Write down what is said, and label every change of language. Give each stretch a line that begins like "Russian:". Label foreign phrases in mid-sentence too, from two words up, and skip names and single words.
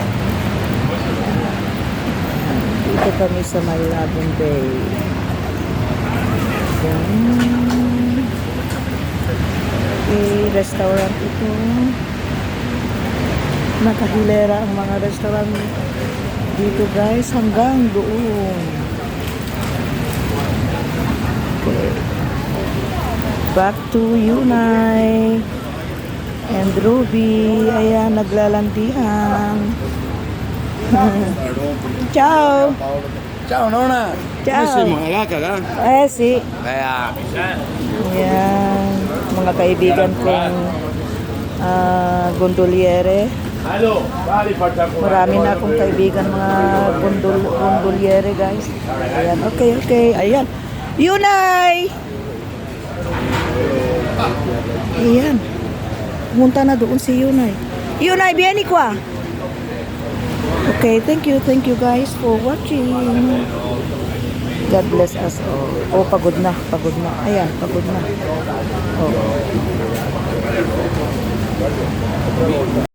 Filipino: Dito kami sa may Lagoon Bay. Ayan. Okay, restaurant ito. Nakahilera ang mga restaurant dito, guys, hanggang doon.
English: Okay. Back to Yunay and Ruby.
Filipino: Ayan, naglalandian. Ciao.
Italian: Ciao nonna.
Filipino: Ciao.
Italian: Come siamo? Acá. Eh, si.
Filipino: Kaya. Ayan, mga kaibigan kong gondoliere.
Italian: Halo, bali facciamo.
Filipino: Marami na akong kaibigan mga gondoliere, guys. Ayan, okay. Ayan. Yunay! Ayan. Pumunta na doon si Yunay.
Italian: Yunay, vieni qua.
English: Okay, thank you guys for watching. God bless us all.
Filipino: Oh, pagod na. Ayan, pagod na. Oh.